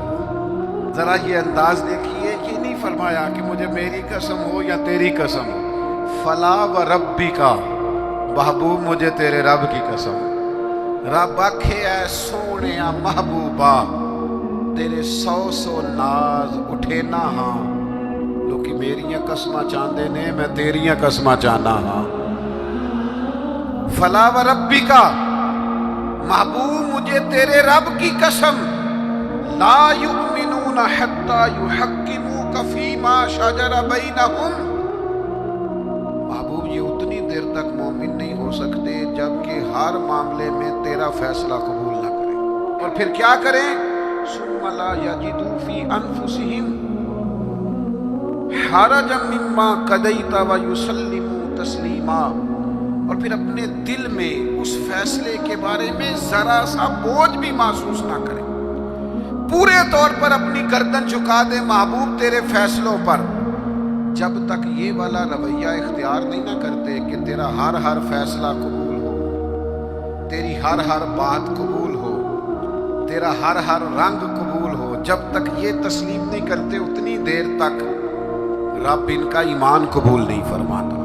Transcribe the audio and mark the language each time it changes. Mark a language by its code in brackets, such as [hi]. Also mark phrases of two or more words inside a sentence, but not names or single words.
[ur] ذرا یہ انداز دیکھیے، یہ نہیں فرمایا کہ مجھے میری قسم ہو یا تیری قسم ہو، [ar] فلا وربک، [ur] محبوب مجھے تیرے رب کی قسم۔ [pa] رب آکھے اے سونے محبوبہ تیرے 100 ناز اٹھے نہ ہاں، لوکی میریاں قسماں چاندے نے، میں تیریاں قسماں چانا ہاں۔ [ar] فلا وربک، [ur] محبوب مجھے تیرے رب کی قسم، [ar] لا یؤمنون حتی یحکموک فیما شجر بینہم، [ur] محبوب یہ اتنی دیر تک مومن نہیں ہو سکتے جب کہ ہر معاملے میں تیرا فیصلہ قبول نہ کریں، اور پھر کیا کریں؟ [ar] ثم لا يجدوا في أنفسهم حرجا مما قضيت ويسلموا تسليما, [ur] اور پھر اپنے دل میں اس فیصلے کے بارے میں ذرا سا بوجھ بھی محسوس نہ کریں، پورے طور پر اپنی گردن جھکا دے محبوب تیرے فیصلوں پر. جب تک یہ والا رویہ اختیار نہیں نا کرتے کہ تیرا ہر ہر فیصلہ قبول ہو، تیری ہر ہر بات قبول ہو، تیرا ہر ہر رنگ قبول ہو، جب تک یہ تسلیم نہیں کرتے اتنی دیر تک رب ان کا ایمان قبول نہیں فرماتا.